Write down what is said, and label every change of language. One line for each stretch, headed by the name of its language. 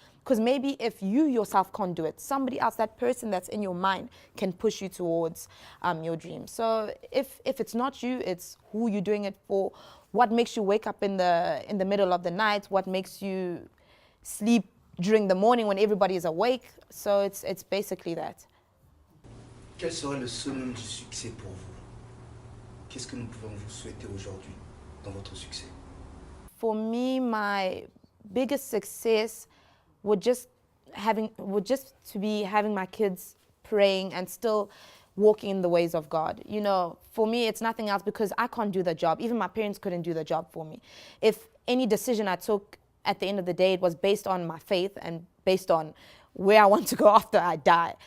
English: Because maybe if you yourself can't do it, somebody else, that person that's in your mind, can push you towards your dream. So if it's not you, it's who you're doing it for. What makes you wake up in the middle of the night? What makes you sleep during the morning when everybody is awake. So it's basically that.
French: Quel serait le summum du succès pour vous? Qu'est-ce que nous pouvons vous souhaiter aujourd'hui dans votre succès?
English: For me, my biggest success would just to be having my kids praying and still walking in the ways of God. You know, for me, it's nothing else because I can't do the job. Even my parents couldn't do the job for me. If any decision I took at the end of the day, it was based on my faith and based on where I want to go after I die.